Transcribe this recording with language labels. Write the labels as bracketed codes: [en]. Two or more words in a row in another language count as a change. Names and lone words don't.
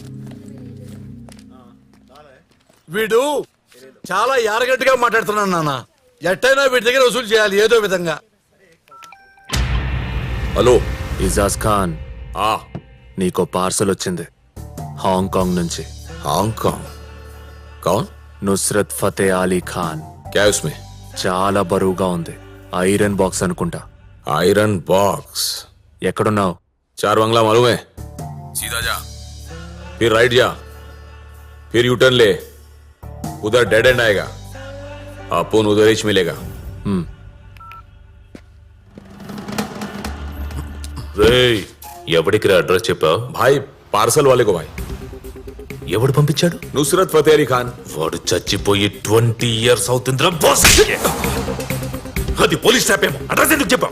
[te] వీడు చాలా యారగట్టుగా మాట్లాడుతున్నాడు నాన్న. ఎట్టైనా వీడి దగ్గర వసూలు చేయాలి ఏదో విధంగా. హలో ఇజాజ్ ఖాన్, నీకో పార్సల్ వచ్చింది హాంకాంగ్ నుంచి. [hi] హాంకాంగ్? కౌన్? నుస్రత్ ఫతే అలీ ఖాన్. क्या उसमें? [te] చాలా బరువుగా ఉంది. [en] iron box [te] అనుకుంటా. [en] iron box? [te] ఎక్కడున్నావు? [hi] 4 बंगला मालूम है? सीधा जा, फिर राइट जा, फिर [en] U turn [hi] ले, उधर [en] dead end [hi] आएगा, अपन उधर ही मिलेगा. [te] రేయ్, ఎవడికి అడ్రస్ చెప్పావు? [hi] भाई पार्सल वाले को भाई. [te] ఎవడు పంపించాడు? नुसरत फतेह अली खान. వాడు చచ్చిపోయి 20 years అవుతుందిరా బాస్. అది [en] police staff [te] ఏమో. అడ్రస్ ఎందుకు చెప్పావు?